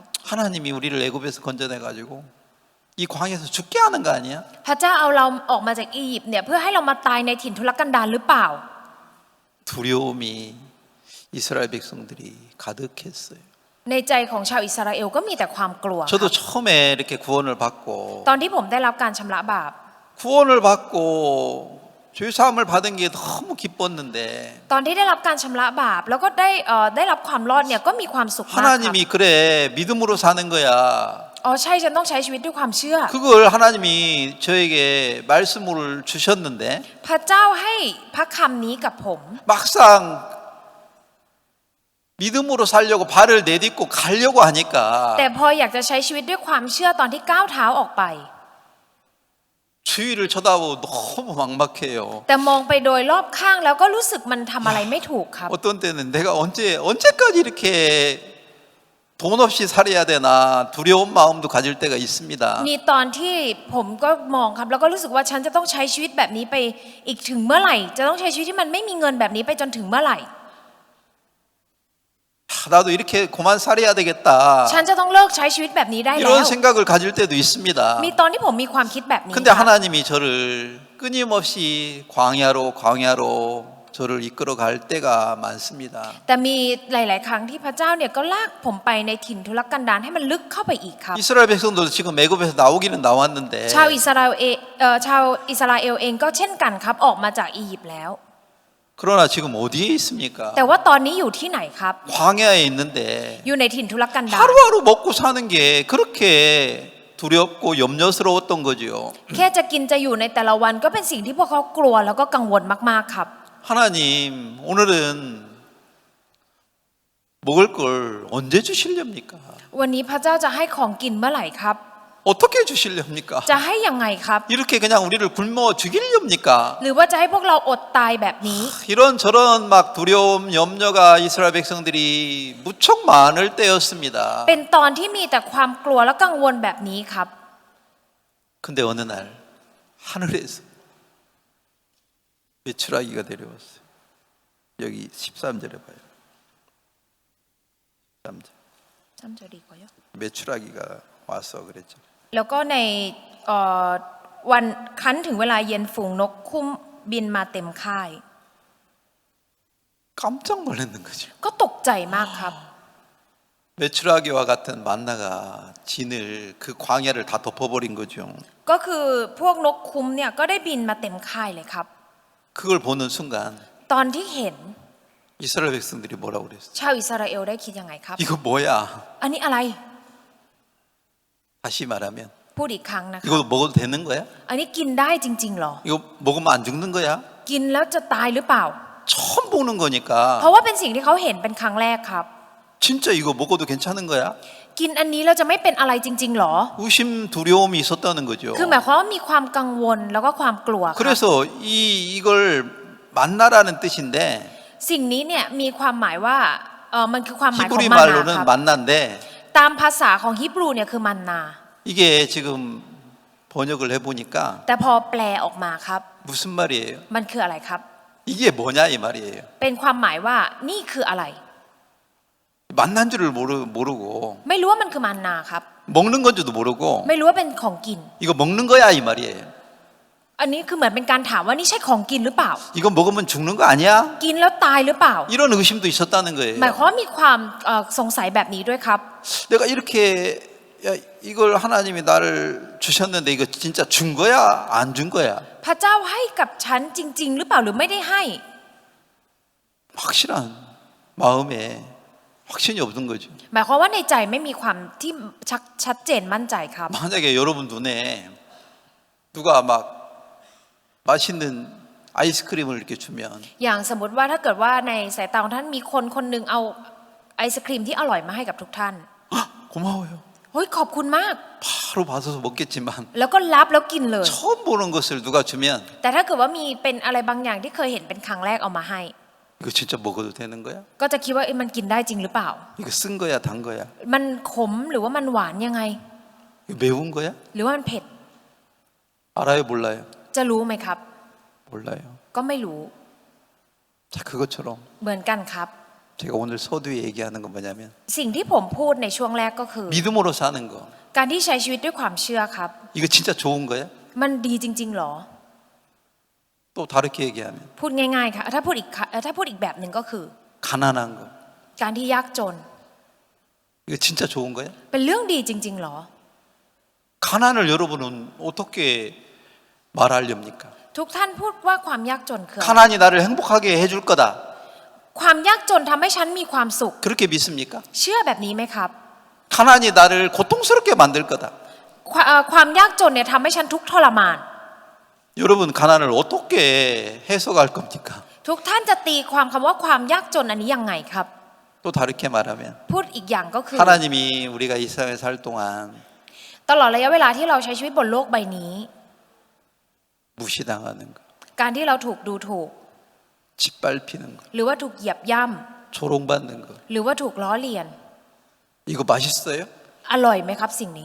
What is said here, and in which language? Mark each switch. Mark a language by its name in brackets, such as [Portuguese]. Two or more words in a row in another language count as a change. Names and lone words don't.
[Korean] 하나님이 우리를 애굽에서 건져내 가지고 이 광야에서 죽게 하는 거 아니야? [Thai] พระเจ้าเอาเราออกมาจากอียิปต์เนี่ยเพื่อให้เรามาตายในถิ่นทุรกันดารหรือเปล่า [Korean] 두려움이 이스라엘 백성들이 가득했어요. [Thai] ในใจของชาวอิสราเอลก็มีแต่ความกลัว [Korean] 저도 처음에 이렇게 구원을 받고 [Thai] ตอนที่ผมได้รับการชำระบาป [Korean] 구원을 받고 죄 사함을 받은 게 너무 기뻤는데 [Thai] ตอนที่ได้รับการชำระบาปแล้วก็ได้รับความรอดเนี่ยก็มีความสุขมากครับ [Korean] 하나님이 그래 믿음으로 사는 거야. [Thai] อ๋อใช่ฉันต้องใช้ชีวิตด้วยความเชื่อ [Korean] 그걸 하나님이 저에게 말씀을 주셨는데 [Thai] พระเจ้าให้พระคำนี้กับผม [Korean] 막상 믿음으로 살려고 발을 내딛고 가려고 하니까 [Thai] แต่พออยากจะใช้ชีวิตด้วยความเชื่อตอนที่ก้าวเท้าออกไป [Korean] 주위를 쳐다보고 너무 막막해요. [Thai] แต่มองไปโดยรอบข้างแล้วก็รู้สึกมันทำอะไรไม่ถูกครับ [Korean] 어떤 때는 내가 언제까지 이렇게 돈 없이 살아야 되나 두려운 마음도 가질 때가 있습니다. [Thai] มีตอนที่ผมก็มองครับแล้วก็รู้สึกว่าฉันจะต้องใช้ชีวิตแบบนี้ไปอีกถึงเมื่อไหร่ จะต้องใช้ชีวิตที่มันไม่มีเงินแบบนี้ไปจนถึงเมื่อไหร่ [Korean] 나도 이렇게 그만 살아야 되겠다. [Thai] ฉันจะต้องเลิกใช้ชีวิตแบบนี้ได้แล้ว [Korean] 이런 생각을 가질 때도 있습니다. [Thai] มีตอนที่ผมมีความคิดแบบนี้ [Korean] 근데 하나님이 저를 끊임없이 광야로 저를 이끌어 갈 때가 많습니다. [Thai] แต่มีหลาย ๆ ครั้งที่พระเจ้าเนี่ยก็ลากผมไปในถิ่นทุรกันดารให้มันลึกเข้าไปอีกครับ [Korean] 이스라엘 백성도 지금 애굽에서 나오기는 나왔는데 [Thai] ชาวอิสราเอลเองก็เช่นกันครับออกมาจากอียิปต์แล้ว [Korean] 그러나 지금 어디에 있습니까? [Thai] แต่ว่าตอนนี้อยู่ที่ไหนครับ [Korean] 광야에 있는데 [Thai] อยู่ในถิ่นทุรกันดาร [Korean] 하루하루 먹고 사는 게 그렇게 두렵고 염려스러웠던 거지요. [Thai] แค่จะกินจะอยู่ในแต่ละวันก็เป็นสิ่งที่พวกเขากลัวแล้วก็กังวลมาก ๆ ครับ [Korean] 하나님 오늘은 먹을 걸 언제 주시렵니까? [Thai] วันนี้พระเจ้าจะให้ของกินเมื่อไหร่ครับ [Korean] 어떻게 주시렵니까? [Thai] จะให้ยังไงครับ [Korean] 이렇게 그냥 우리를 굶어 죽이렵니까? [Thai] หรือว่าจะให้พวกเราอดตายแบบนี้ [Korean] 이런저런 막 두려움, 염려가 이스라엘 백성들이 무척 많을 때였습니다. [Thai] เป็นตอนที่มีแต่ความกลัวและกังวลแบบนี้ครับ [Korean] 근데 어느 날 하늘에서 메추라기가 내려왔어요. 여기 13절에 봐요. 13절. [Thai] จำจะดีกว่าเยอะ [Korean] 메추라기가 와서 그랬죠. [Thai] แล้วก็ในเอ่อวันคั้นถึงเวลาเย็นฝูงนกคุ้มบินมาเต็มค่าย [Korean] 깜짝 놀랐는 거죠. [Thai] ก็ตกใจมากครับ [Korean] 메추라기와 같은 만나가 진을 그 광야를 다 덮어버린 거죠. [Thai] ก็คือพวกนกคุ้มเนี่ยก็ได้บินมาเต็มค่ายเลยครับ [Korean] 그걸 보는 순간 [Thai] ตอนที่เห็น [Korean] 이스라엘 백성들이 뭐라고 그랬어요? [Thai] ชาวอิสราเอลได้คิดยังไงครับ [Korean] 이거 뭐야? [Thai] อันนี้อะไร [Korean] 다시 말하면 [Thai] พูดอีกครั้งนะคะ [Korean] 이거 먹어도 되는 거야? [Thai] อันนี้กินได้จริงๆหรอ [Korean] 이거 먹으면 안 죽는 거야? [Thai] กินแล้วจะตายหรือเปล่า [Korean] 처음 보는 [Thai] เพ [Korean] 거니까 [Thai] ราะว่าเป็นสิ่งที่เขาเห็นเป็นครั้งแรกครับ [Korean] 진짜 이거 먹어도 괜찮은 거야? [Thai] กินอันนี้เราจะไม่เป็นอะไรจริงๆหรอ [Korean] 의심 두려움이 있었다는 거죠. [Thai] คือหมายความว่ามีความกังวลแล้วก็ความกลัวครับ [Korean] 그래서 이걸 만나라는 뜻인데 [Thai] สิ่งนี้เนี่ยมีความหมายว่ามันคือความหมายของ [Korean] 히브리 [Thai] มานาค [Korean] 말로는 [Thai] รับ [Korean] 만나인데 [Thai] ตามภาษาของฮิบรูเนี่ยคือมันนา [Korean] 이게 지금 번역을 해보니까 [Thai] แต่พอแปลออกมาครับ [Korean] 무슨 말이에요? [Thai] มันคืออะไรครับ [Korean] 이게 뭐냐 이 말이에요. [Thai] เป็นความหมายว่านี่คืออะไร [Korean] 만난 줄을 모르고 [Thai] ไม่รู้ว่ามันคือมันนาครับ [Korean] 먹는 건지도 모르고 [Thai] ไม่รู้ว่าเป็นของกิน [Korean] 이거 먹는 거야 이 말이에요. [Thai] อันนี้คือเหมือนเป็นการถามว่านี่ใช่ของกินหรือเปล่า [Korean] 이거 먹으면 죽는 거 아니야? [Thai] กินแล้วตายหรือเปล่า [Korean] 이런 의심도 있었다는 [Thai] หมาย [Korean] 거예요. [Thai] ความว่ามีความสงสัยแบบนี้ด้วยครับ [Korean] 내가 이렇게 야, 이걸 하나님이 나를 주셨는데 이거 진짜 준 거야? 안 준 거야? [Thai] พระเจ้าให้กับฉันจริง ๆ หรือเปล่าหรือไม่ได้ให้ [Korean] 확실한 마음에 확신이 없는 거죠. [Thai] หมายความว่าในใจไม่มีความที่ชัดเจนมั่นใจครับ [Korean] 만약에 여러분 눈에 누가 막 맛있는 아이스크림을 이렇게 주면 [Thai] อย่างสมมติว่าถ้าเกิดว่าในสายตาของท่านมีคนคนหนึ่งเอาไอศครีมที่อร่อยมาให้กับทุกท่าน [Korean] 고마워요. [Thai] เฮ้ยขอบคุณมาก [Korean] 바로 받아서 먹겠지만 [Thai] แล้วก็รับแล้วกินเลย [Korean] 처음 보는 것을 누가 주면 [Thai] แต่ถ้าเกิดว่ามีเป็นอะไรบางอย่างที่เคยเห็นเป็นครั้งแรกเอามาให้ [Korean] 이거 진짜 먹어도 되는 거야? [Thai] ก็จะคิดว่ามันกินได้จริงหรือเปล่า [Korean] 이거 쓴 거야, 단 거야? [Thai] มันขมหรือว่ามันหวานยังไง [Korean] 이거 매운 거야? [Thai] หรือว่ามันเผ็ด [Korean] 알아요, 몰라요? [Thai] จะรู้ไหมครับ [Korean] 몰라요. [Thai] ก็ไม่รู้ [Korean] 자, 그것처럼 [Thai] เหมือนกันครับ [Korean] 제가 오늘 서두에 얘기하는 건 뭐냐면 [Thai] สิ่งที่ผมพูดในช่วงแรกก็คือ [Korean] 믿음으로 사는 거. [Thai] การที่ใช้ชีวิตด้วยความเชื่อครับ [Korean] 이거 진짜 좋은 거야? [Thai] มันดีจริง ๆหรอ [Korean] 또 다르게 얘기하면 [Thai] พูดง่ายๆค่ะถ้าพูดอีกแบบหนึ่งก็คือ [Korean] 가난한 거. [Thai] การที่ยากจน [Korean] 이거 진짜 좋은 거야? [Thai] เป็นเรื่องดีจริง ๆหรอ [Korean] 가난을 여러분은 어떻게 말하렵니까? [Thai] ทุกท่านพูดว่าความยากจนคืออะไร [Korean] 가난이 나를 행복하게 해줄 거다. [Thai] ความยากจนทำให้ฉันมีความสุข [Korean] 그렇게 믿습니까? [Thai] เชื่อแบบนี้ไหมครับ [Korean] 가난이 나를 고통스럽게 만들 거다. [Thai] ความยากจนเนี่ยทำให้ฉันทุกข์ทรมาน [Korean] 여러분 가난을 어떻게 해석할 겁니까? [Thai] ทุกท่านจะตีความคำว่าความยากจนอันนี้ยังไงครับ [Korean] 또 다르게 말하면 [Thai] พูดอีกอย่างก็คือ [Korean] 하나님이 우리가 이 세상에 살 동안 [Thai] ตลอดระยะเวลาที่เราใช้ชีวิตบนโลกใบนี้ [Korean] 무시당하는 거, [Thai] การที่เราถูกดูถูก [Korean] 짓밟히는 거, [Thai] หรือว่าถูกเหยียบย่ [Korean] 조롱받는 거. [Thai] ำหรือว่าถูกล้อเลียน [Korean] 이거 맛있어요? [Thai] อร่อยไหมครับสิ่งนี้